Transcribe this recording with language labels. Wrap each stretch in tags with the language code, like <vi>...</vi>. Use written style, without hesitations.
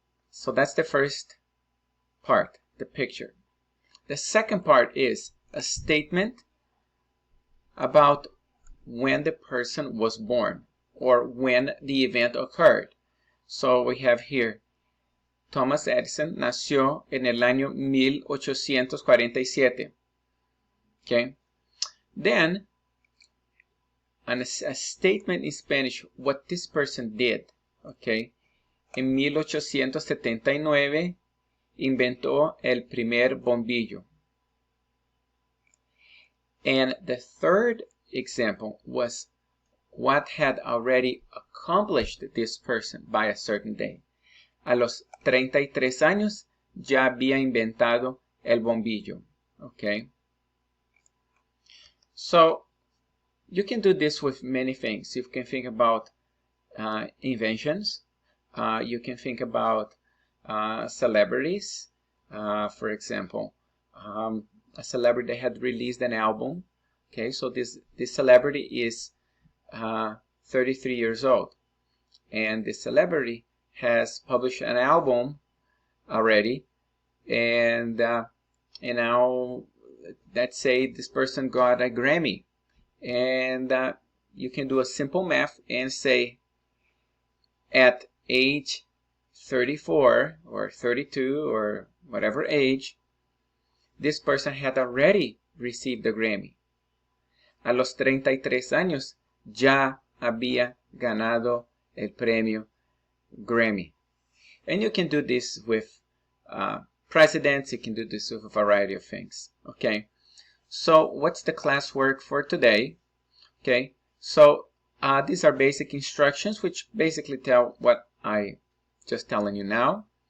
<en>So that's the first part, the picture. The second part is a statement about when the person was born or when the event occurred. So we have here Thomas Edison</en> <es>nació en el año 1847.</es> <en>Okay. Then a statement in Spanish what this person did. Okay.</en> <es>En 1879 inventó el primer bombillo.</es> <en>And the third example was what had already accomplished this person by a certain day.</en> <es>A los 33 años ya había inventado el bombillo.</es> <en>Okay. So you can do this with many things. You can think about inventions. You can think about celebrities. For example, a celebrity that had released an album. Okay, so this celebrity is 33 years old, and this celebrity has published an album already, and now let's say this person got a Grammy, and you can do a simple math and say at age 34 or 32 or whatever age, this person had already received the Grammy.</en> <es>A los 33 años ya había ganado el premio Grammy.</es> <en>And you can do this with presidents, you can do this with a variety of things. Okay, so what's the classwork for today? Okay, so these are basic instructions which basically tell what I just telling you now.</en>